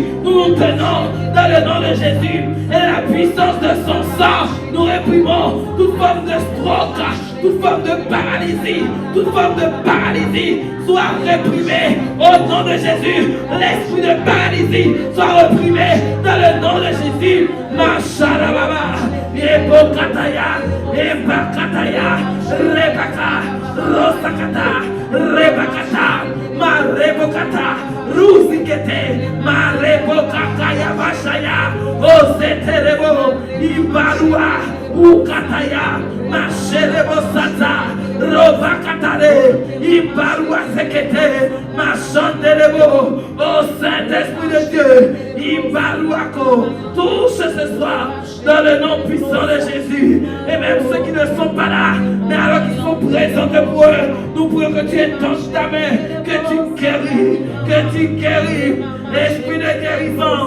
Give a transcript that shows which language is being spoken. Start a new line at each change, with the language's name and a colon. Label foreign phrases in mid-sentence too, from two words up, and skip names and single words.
French: Nous nous tenons dans le nom de Jésus et la puissance de son sang. Nous réprimons toute forme de stroke, toute forme de paralysie soit réprimée au nom nom de Jésus. L'esprit de paralysie soit reprimé dans le nom de Jésus. Macharababa, Ebokataya, Ebakataya, Rebaka, Rosakata, Rebakata, Marebokata, Ruzikete, Marebokataya Bashaya, Oseterebo, Ibarua, Ukataya, Masherebo Sata, Robakatare, Ibarua Sekete, Machanderebo, ô Saint-Esprit de Dieu, Ibaruako, touche ce soir dans le nom puissant de Jésus. Et même ceux qui ne sont pas là, mais alors qu'ils sont présents pour eux, nous prions que tu étanches ta main, que tu guéris, l'esprit de guérison.